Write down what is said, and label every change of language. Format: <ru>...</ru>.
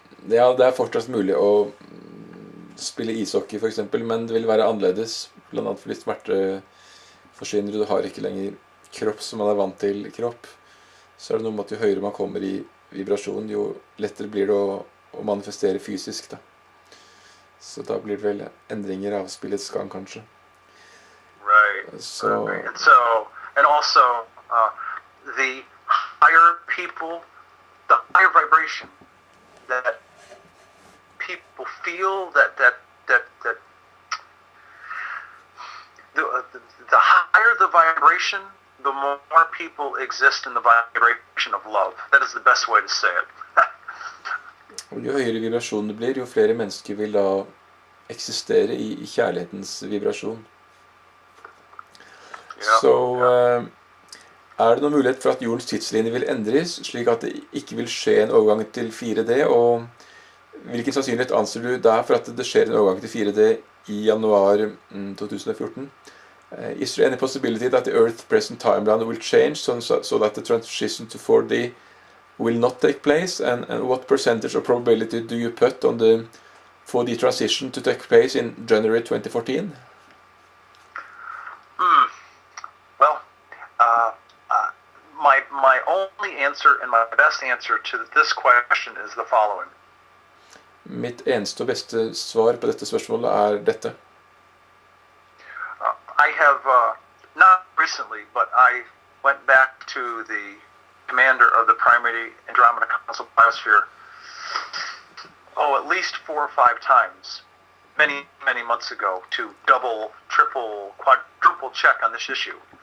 <no>Ja, det er fortsatt mulig å spille ishockey for eksempel, men det vil være annerledes, blant annet fordi smerte forsvinner, du har ikke lenger kropp som man er vant til kropp. Så er det noe med at jo høyere man kommer i vibrasjon, jo lettere blir det å manifestere fysisk da. Så da blir det vel endringer av spillets gang kanskje.</no> <en>Right. So, Right. And also, the higher people, the higher vibration that people feel, that the higher the vibration, the more people exist in the vibration of love. That is the best way to say it.</en> <no>og jo høyere vibrasjon det blir, jo flere mennesker vil da eksistere i kjærlighetens vibrasjon.</no> <en>Yeah.</en> <no>Så er det noen mulighet for at jordens tidslinje vil endres, slik at det ikke vil skje en overgang til 4D, og hvilken sannsynlighet anser du der for at det skjer en overgang til 4D i januar 2014?</no> <en>Is there any possibility that the Earth's present timeline will change so that the transition to 4D will not take place? And what percentage of probability do you put on the 4D transition to take place in January 2014? Well, my only answer and my best answer to this question is the following.</en> <no>Mitt eneste og beste svar på dette spørsmålet er dette.</no> <en>I have, not recently, but I went back to the commander of the primary Andromeda Council Biosphere, at least 4 or 5 times, many months ago, to double, triple, quadruple check on this issue.</en>